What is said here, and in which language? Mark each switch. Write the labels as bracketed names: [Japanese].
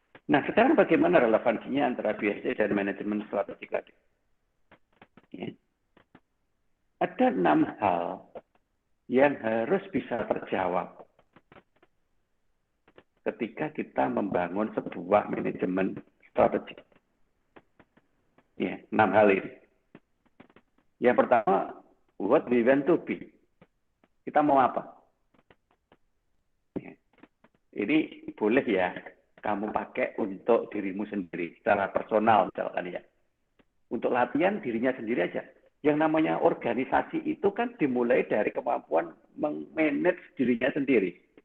[Indonesian] Nah, sekarang bagaimana relevansinya antara BSG dan manajemen strategi tadi? Ya. Ada 6 hal yang harus bisa terjawab ketika kita membangun sebuah manajemen strategi. Ya, 6 hal ini. Yang pertama, [English] what we want to be. [Indonesian] Kita mau apa? Ya. Ini boleh ya kamu pakai untuk dirimu sendiri, secara personal misalkan ya. Untuk latihan dirinya sendiri aja. Yang namanya organisasi itu kan dimulai dari kemampuan meng-manage dirinya sendiri.